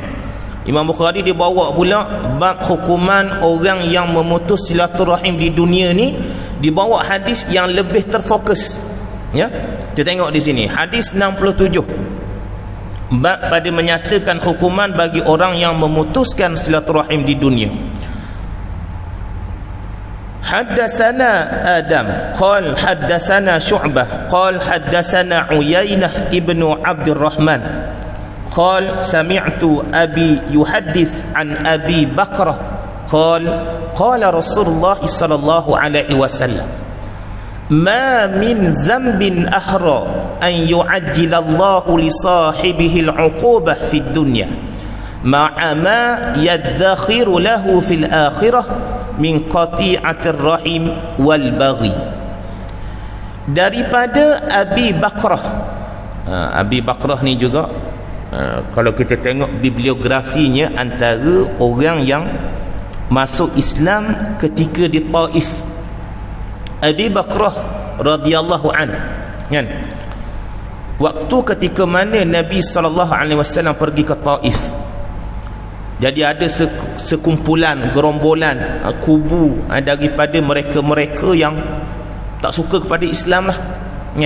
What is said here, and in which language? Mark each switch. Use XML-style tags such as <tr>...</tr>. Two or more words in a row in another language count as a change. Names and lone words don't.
<ms>Imam Bukhari dia bawa pula bab hukuman orang yang memutus silaturahim di dunia ni, dibawa hadis yang lebih terfokus, ya. Kita tengok di sini hadis 67, bab pada menyatakan hukuman bagi orang yang memutuskan silaturahim di dunia.</ms> <ar>حدثنا آدم قال حدثنا شعبة قال حدثنا عيينة بن عبد الرحمن قال سمعت أبي يحدث عن أبي بكرة قال قال رسول الله صلى الله عليه وسلم ما من ذنب أحرى أن يعجل الله لصاحبه العقوبة في الدنيا مع ما يدخر له في الآخرة من قطيعة الرحم والبغي.</ar> <ms>Daripada Abi Bakrah. Abi Bakrah ni juga kalau kita tengok bibliografinya, antara orang yang masuk Islam ketika di Taif. Abi Bakrah</ms> <ar>رضي الله عن,</ar> <ms>kan? Waktu ketika mana Nabi SAW pergi ke Taif, jadi ada sekumpulan, gerombolan, kubu daripada mereka-mereka yang tak suka kepada Islam lah, kan?</ms>